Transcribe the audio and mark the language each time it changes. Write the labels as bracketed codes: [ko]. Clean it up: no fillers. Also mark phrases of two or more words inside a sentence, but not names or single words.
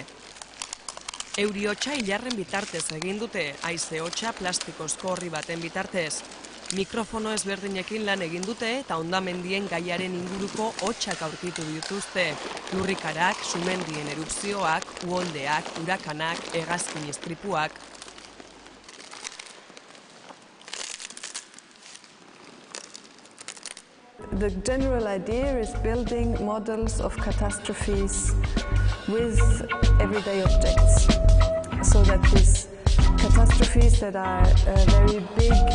[eu] Euri hotsa ilarren bitartez egin dute, haize hotsa plastikozko orri baten bitartez. Mikrofono ezberdinekin lan egin dute eta hondamendien gaiaren inguruko hotsak aurkitu dituzte. Lurrikarak, sumendien erupzioak, uholdeak, urakanak, hegazkin istripuak. [en] The general idea is building models of catastrophes with everyday objects, so that these catastrophes that are very big,